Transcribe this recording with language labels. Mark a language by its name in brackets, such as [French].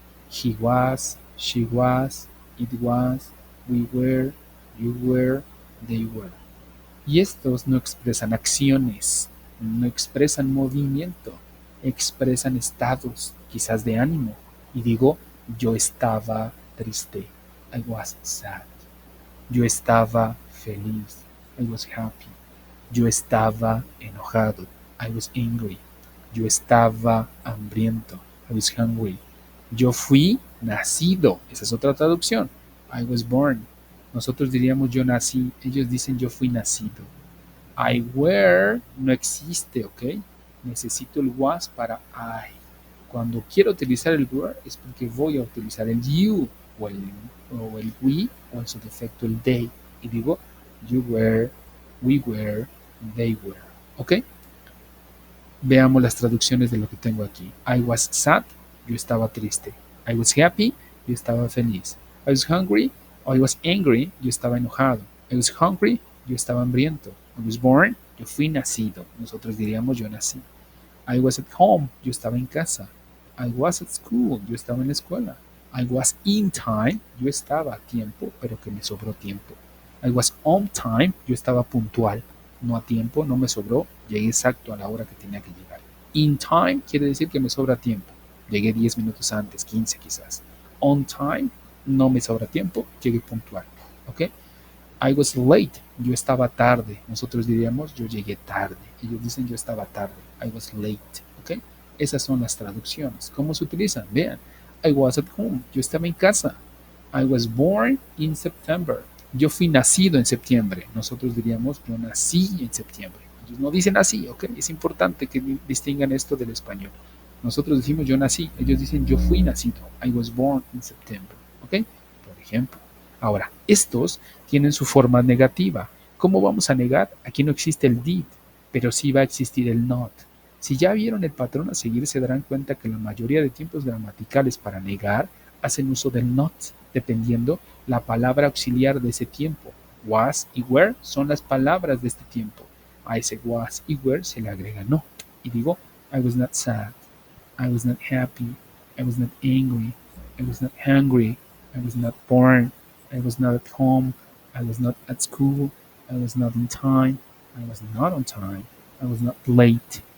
[English] He was, she was, it was, we were, you were, they were. [Spanish] Y estos no expresan acciones, no expresan movimiento, expresan estados, quizás de ánimo. Y digo, yo estaba triste. [English] I was sad. [Spanish] Yo estaba feliz. [English] I was happy. [Spanish] Yo estaba enojado. [English] I was angry. [Spanish] Yo estaba hambriento. [English] I was hungry. [Spanish] Yo fui nacido. Esa es otra traducción. [English] I was born. [Spanish] Nosotros diríamos yo nací. Ellos dicen yo fui nacido. [English] I were [Spanish] no existe, ¿ok? Necesito el was para I. Cuando quiero utilizar el were es porque voy a utilizar el you o el we o en su defecto el they. Y digo [English] you were, we were, they were. [Spanish] ¿Ok? Veamos las traducciones de lo que tengo aquí. [English] I was sad, [Spanish] yo estaba triste. [English] I was happy, [Spanish] yo estaba feliz. [English] I was hungry, o I was angry, [Spanish] yo estaba enojado. [English] I was hungry, [Spanish] yo estaba hambriento. [English] I was born, [Spanish] yo fui nacido. Nosotros diríamos yo nací. [English] I was at home, [Spanish] yo estaba en casa. [English] I was at school, [Spanish] yo estaba en la escuela. [English] I was in time, [Spanish] yo estaba a tiempo, pero que me sobró tiempo. [English] I was on time, [Spanish] yo estaba puntual, no a tiempo, no me sobró, llegué exacto a la hora que tenía que llegar. In time quiere decir que me sobra tiempo, llegué 10 minutos antes, 15 quizás. On time, no me sobra tiempo, llegué puntual, ¿ok? [English] I was late, [Spanish] yo estaba tarde, nosotros diríamos yo llegué tarde, ellos dicen yo estaba tarde, I was late, ¿ok? Esas son las traducciones. ¿Cómo se utilizan? Vean, [English] I was at home, [Spanish] yo estaba en casa. [English] I was born in September, [Spanish] yo fui nacido en septiembre. Nosotros diríamos yo nací en septiembre. Ellos no dicen así, ¿ok? Es importante que distingan esto del español. Nosotros decimos yo nací, ellos dicen yo fui nacido. [English] I was born in September, [Spanish] ¿ok? Por ejemplo. Ahora, estos tienen su forma negativa. ¿Cómo vamos a negar? Aquí no existe el did, pero sí va a existir el not. Si ya vieron el patrón a seguir, se darán cuenta que la mayoría de tiempos gramaticales para negar hacen uso del not, dependiendo la palabra auxiliar de ese tiempo. Was y were son las palabras de este tiempo. A ese was y were se le agrega not. Y digo, [English] I was not sad, I was not happy, I was not angry, I was not hungry, I was not born, I was not at home, I was not at school, I was not in time, I was not on time, I was not late.